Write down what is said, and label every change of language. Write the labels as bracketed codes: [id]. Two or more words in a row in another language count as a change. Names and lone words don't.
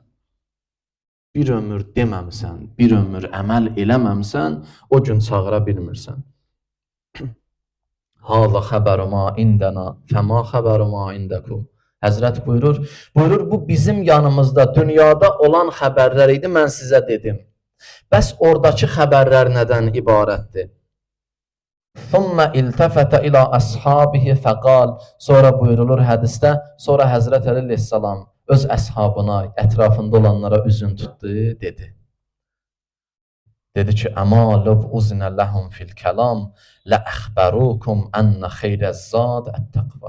[az] Bir ömür deməmsən, bir ömür əməl eləməmsən, o gün çağıra bilmirsən. [ar] هذا خبرنا عندنا فما خبرنا عندكم. [az] Həzrət buyurur, bu bizim yanımızda, dünyada olan xəbərlər idi, mən sizə dedim. Bəs oradakı xəbərlər nədən ibarətdir? [ar] ثم التفت إلى أصحابه فقال. [az] Sonra buyurulur hədisdə, sonra Həzrət Əleyhissalam öz əshabına, ətrafında olanlara üzün tutdu, dedi. Dedi ki, [ar] أما لو أذن لهم في الكلام لأخبروكم أن خير الزاد التقوى.